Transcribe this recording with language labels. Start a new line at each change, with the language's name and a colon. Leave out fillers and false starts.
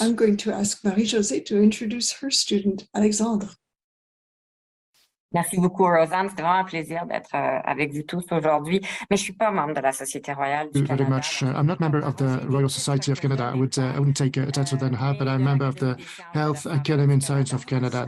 English: And I'm going to ask Marie-Josée to introduce her student, Alexandre.
French: Merci beaucoup, Rosanne. C'est vraiment un plaisir d'être avec vous tous aujourd'hui. Mais je ne suis pas membre de la Société royale du Canada.
English: Very much. I'm not a member of the Royal Society of Canada. I wouldn't take a title than her, but I'm a member of the Health Academy and Science of Canada.